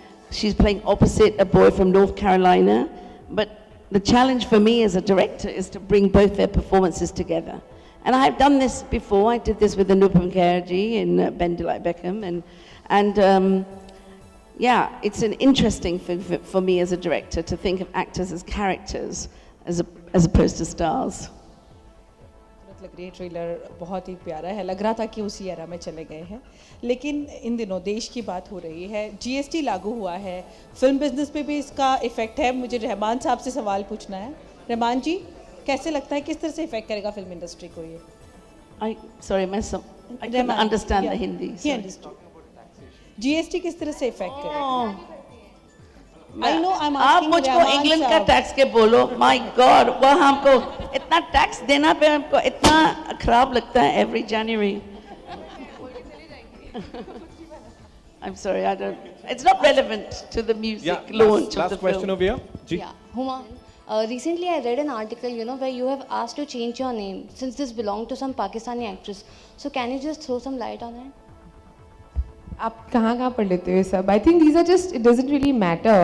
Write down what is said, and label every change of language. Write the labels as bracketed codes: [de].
[en] She's playing opposite a boy from North Carolina. But the challenge for me as a director is to bring both their performances together. And I've done this before. I did this with Anupam Kher ji in Ben Delight Beckham. And yeah, it's an interesting thing for me as a director to think of actors as characters as opposed to stars. [hi] लग रही है trailer बहुत ही प्यारा है, लग रहा था कि उसी एरा में चले गए हैं. लेकिन इन दिनों देश की बात हो रही है, जीएसटी लागू हुआ है, फिल्म बिजनेस पे भी इसका इफेक्ट है. मुझे रहमान साहब से सवाल पूछना है. रहमान जी, कैसे लगता है किस तरह से इफेक्ट करेगा फिल्म इंडस्ट्री को ये? [en] I couldn't understand the Hindi. [hi] GST किस तरह से इफेक्ट करेगा? [en] I know, I'm [hi] आप [en] asking [hi] मुझको इंग्लैंड का टैक्स के बोलो. [en] my God, [hi] वह हमको इतना टैक्स देना पे हमको इतना खराब लगता है [en] every January. I'm sorry, I don't. It's not relevant to the music launch of the film. Last question over here. Yeah, Huma. Recently, I read an article, where you have asked to change your name since this belonged to some Pakistani actress. So can you just throw some light on it? [hi] आप कहाँ पढ़ लेते हो ये सब? [en] I think these are just, it doesn't really matter.